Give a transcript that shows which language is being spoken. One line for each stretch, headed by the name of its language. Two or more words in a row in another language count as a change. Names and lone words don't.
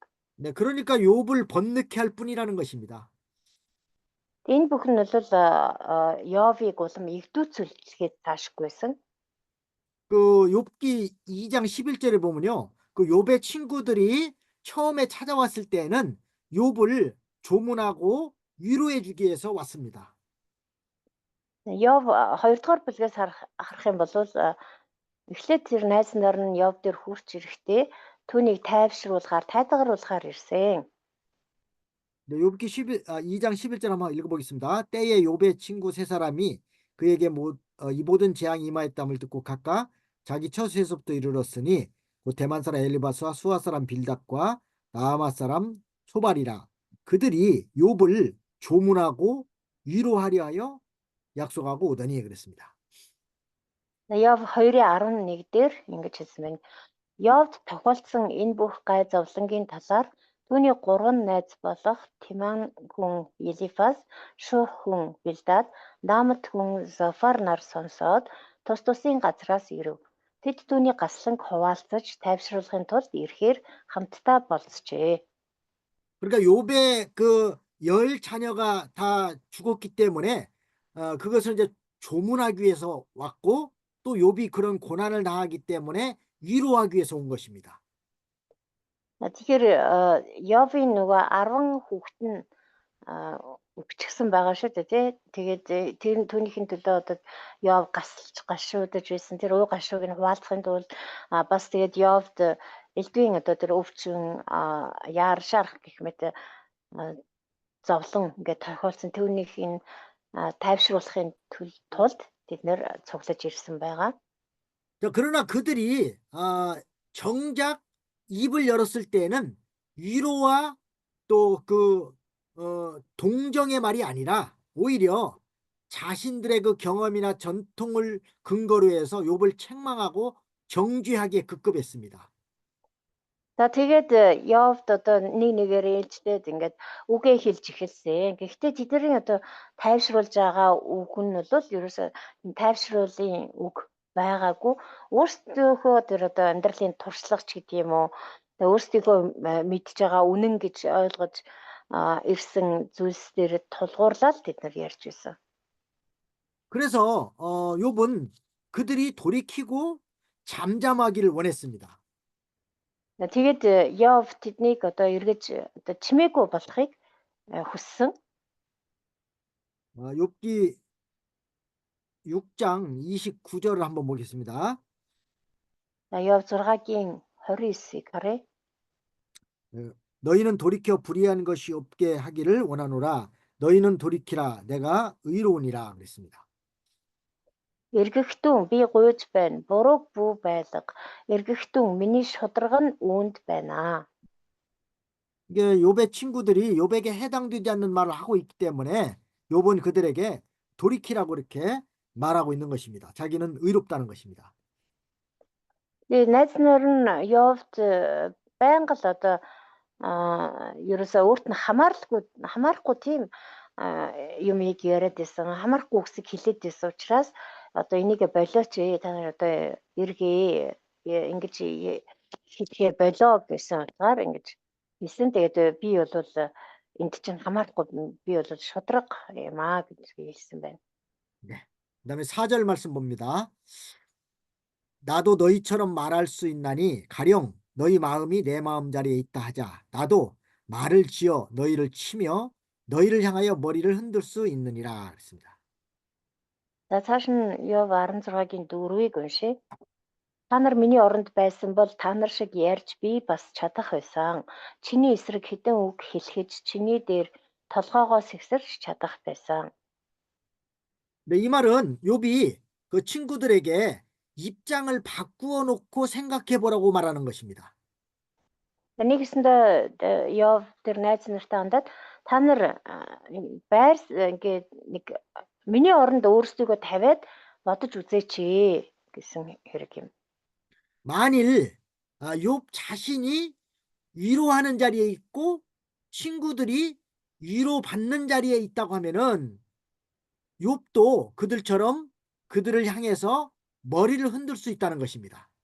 Korean: 네, 그러니까 욥을 번넣게 할 뿐이라는 것입니다.
Mongolian: Энэ бүхэн нь бол Йовыг улам игдүүцүүлэхэд таашгүй байсан.
Korean: 그 욥기 2장 11절에 보면요. 그 욥의 친구들이 처음에 찾아왔을 때는 욥을 조문하고 위로해 주기 위해서 왔습니다.
Mongolian: Йов 2 дугаар бүлгээс харах юм бол эхлээд тэр найз нар нь Йов дээр хурц ирэхдээ түүнийг тайвшруулахаар, тайтгаруулахаар ирсэн.
Korean: 네, 욥기 2장 11절 한번 읽어보겠습니다. 때에 욥의 친구 세 사람이 그에게 이 모든 재앙이 임하였담을 듣고 각각 자기 처소에서부터 이르렀으니 곧 대만 사람 엘리바스와 수아 사람 빌닷과 나아마 사람 소발이라 그들이 욥을 조문하고 위로하려 하여 약속하고 오더니 그랬습니다.
Mongolian: Йов 2:11 дээр ингэж хэлсэн байна. Йовд тохиолдсон энэ бүх гай зовлонгийн талаар түүний 3 найз болох Тиман хүн Елифас, Шух хүн Билдад, Намт хүн Зофар нар сонсоод тус тусын газраас ирэв. Тэд түүний гасланг хуваалцаж тайвшруулахын тулд ирэхээр хамтдаа болцжээ.
Korean: 그러니까 욥의 그 10자녀가 다 죽었기 때문에 그것을 이제 조문하기 위해서 왔고 또 욥이 그런 고난을 당하기 때문에 위로하기 위해서 온 것입니다.
Mongolian: Тэгэхээр Йовын нөгөө 10 хүүхэд нь өвчгсөн байгаа шүү дээ тий. Тэгээд тэр түүнийхэн төлөө одоо Йов гашуудаж байсан. Тэр уу гашууг нь хуваалцахын тулд бас тэгээд Йовд элдвийн одоо тэр өвчин яар шарах гэх мэт зовлон ингээд тохиолдсон түүнийх нь тайвшруулахын тулд тэд нэр цуглаж ирсэн байгаа.
Korean: 그러나 그들이 정작 입을 열었을 때에는 위로와 또 그 동정의 말이 아니라 오히려 자신들의 그 경험이나 전통을 근거로 해서 욥을 책망하고 정죄하기에 급급했습니다.
Mongolian: За тэгээд Йовд одоо нэгээр ээлжлээд ингээд үгээ хэлж эхэлсэн. Гэхдээ тэдний одоо тайвшруулж байгаа үг нь бол ерөөсөө тайвшруулын үг байгаагүй. Өөрсдийнхөө тэр одоо амьдралын туршлага ч гэдэг юм уу. Өөрсдийгөө мэдж байгаа үнэн гэж ойлгож ирсэн зүйлс дээр тулгуурлаад тэд нар ярьж байсан.
Korean: 그래서 욥은 그들이 돌이키고 잠잠하기를 원했습니다.
Mongolian: Тэгээд Йов тэднийг одоо эргэж одоо чимээгүй болохыг хүссэн.
Korean: 욥기 6장 29절을 한번 보겠습니다.
Mongolian: Йов 6-гийн 29-ыг харъя.
Korean: 너희는 돌이켜 불의한 것이 없게 하기를 원하노라. 너희는 돌이키라. 내가 의로우니라 그랬습니다.
Mongolian: Эргэхтэн би гуйж байна. Бурууг бүү байлга. Эргэхтэн миний шударга нь үүнд байна.
Korean: 이게 욥의 친구들이 욥에게 해당되지 않는 말을 하고 있기 때문에 욥은 그들에게 돌이키라고 이렇게 말하고 있는 것입니다. 자기는 의롭다는 것입니다.
Mongolian: Тэгээд найз нар нь Йовд байнга л одоо ерөөсөө өөрт нь хамаарахгүй тийм юмыг яриад байсан. Хамаарахгүй үгсийг хэлээд байсан учраас одоо энийг болооч та нар одоо эргээ ингэж хийхээ болоо гэсэн утгаар ингэж хэлсэн. Тэгээд би бол энд чинь хамаарахгүй би бол шудраг юм аа гэж хэлсэн байна.
Korean: 네. 그다음에 4절 말씀 봅니다. 나도 너희처럼 말할 수 있나니 가령 너희 마음이 내 마음자리에 있다 하자. 나도 말을 지어 너희를 치며 너희를 향하여 머리를 흔들 수 있느니라 그랬습니다.
Mongolian: За цааш нь Йов 16-гийн 4-ийг уншъя. Та нар миний оронд байсан бол та нар шиг ярьж би бас чадах байсан. Чиний эсрэг хэдэн үг хэлэхэж чиний дээр толгоогоо сэгсэрч чадах байсан.
Korean: 네, 이 말은 욥이 그 친구들에게 입장을 바꾸어 놓고 생각해 보라고 말하는 것입니다.
Mongolian: Нэг гэсэндээ Йов тэр найз нартай хандаад та нар байр ингээд нэг миний оронд өөрсдийгөө тавиад бодож үзээч гэсэн хэрэг юм.
Korean: 만일 욥 자신이 위로하는 자리에 있고 친구들이 위로받는 자리에 있다고 하면은 욥도 그들처럼 그들을 향해서 머리를 흔들 수 있다는 것입니다.